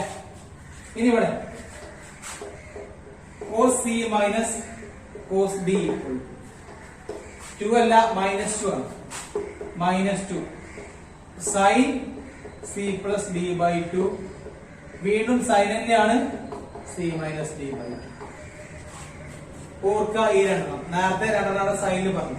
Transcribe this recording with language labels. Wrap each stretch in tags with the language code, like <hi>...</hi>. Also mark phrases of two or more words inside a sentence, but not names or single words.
<ml>ഇനി ഇവിടെ</ml> <en>cos c minus cos d equal to 2</en> <ml>അല്ല -2 ആണ്.</ml> <en>-2 sin c plus d by 2</en> <ml>വീണ്ടും sin തന്നെയാണ്</ml> <en>c minus d by 2.</en> <ml>ഓർക്ക ഈ രണ്ടെണ്ണം നേരത്തെ രണ്ടെണ്ണം സൈനിൽ പറഞ്ഞു.</ml>